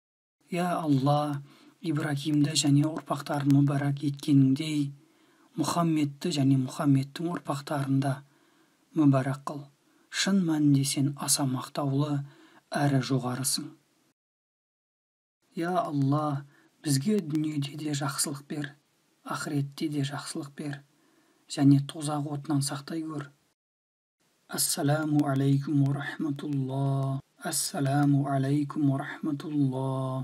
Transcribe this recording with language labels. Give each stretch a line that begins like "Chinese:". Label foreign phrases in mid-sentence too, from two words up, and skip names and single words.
Kazakh: Я Алла, Ибрагимді және ұрпақтарын мүбәрак еткеніңдей, Мұхаммедті және Мұхаммедтің ұрпақтарын да мүбәрак қыл. Шын мәнінде сен аса мақтаулы әрі жоғарысың. Я Алла, бізге дүниеде де жақсылық бер, ақыретте де жақсылық бер, және тозақ отынан сақтай көр.
Arabic: السلام عليكم ورحمة الله. السلام عليكم ورحمة الله.